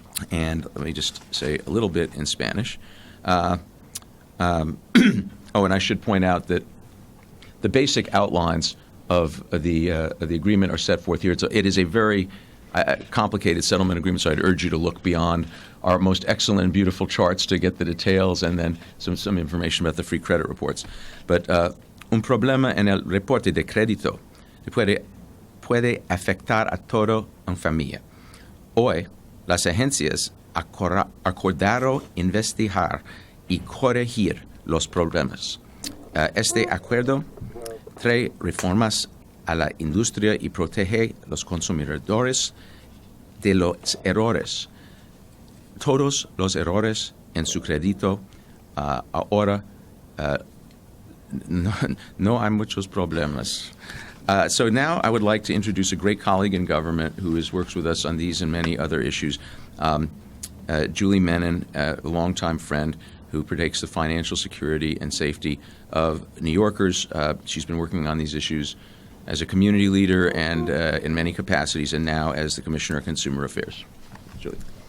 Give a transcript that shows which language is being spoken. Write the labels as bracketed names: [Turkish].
[English] And let me just say a little bit in Spanish. Oh, and I should point out that the basic outlines of the agreement are set forth here. It is a very complicated settlement agreement, so I'd urge you to look beyond our most excellent and beautiful charts to get the details and then some information about the free credit reports. But [Spanish] un problema en el reporte de crédito puede afectar a todo una familia. Hoy, las agencias acordaron investigar y corregir los problemas. Este acuerdo trae reformas a la industria y protege a los consumidores de los errores. Todos los errores en su crédito ahora no hay muchos problemas. [English] So now I would like to introduce a great colleague in government who works with us on these and many other issues, Julie Menon, a longtime friend who protects the financial security and safety of New Yorkers. She's been working on these issues as a community leader and in many capacities, and now as the Commissioner of Consumer Affairs. Julie.